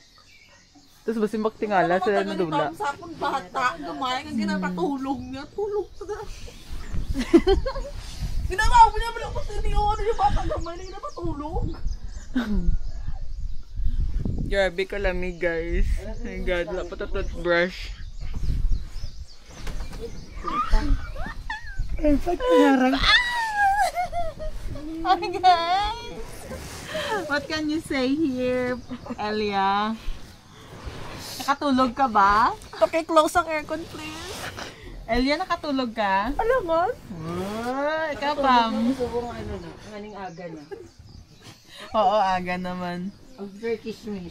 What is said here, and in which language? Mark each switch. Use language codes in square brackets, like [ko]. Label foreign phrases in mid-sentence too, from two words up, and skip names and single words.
[hil] Tapos basimbak tingala sila na dula. Sa akong bata, gumayan ang ginapatulog niya. [tl] Tulog ka na. Ginawa mo naman ako sa hindi ako yung bata gamay na ginapatulog. [hil] Grabe ka lamig guys. [en] Oh my God, [hil] wala pa ta toothbrush. [en] Oh my God. What can you say here, Elia? [tl] Nakatulog ka ba? [en] Okay, close ang aircon please. [tl] Elia, nakatulog ka? Alam mo? Ikaw, Pam. [hil] Subong ano na, nganing aga na. Oo, aga naman. [en] After kismis.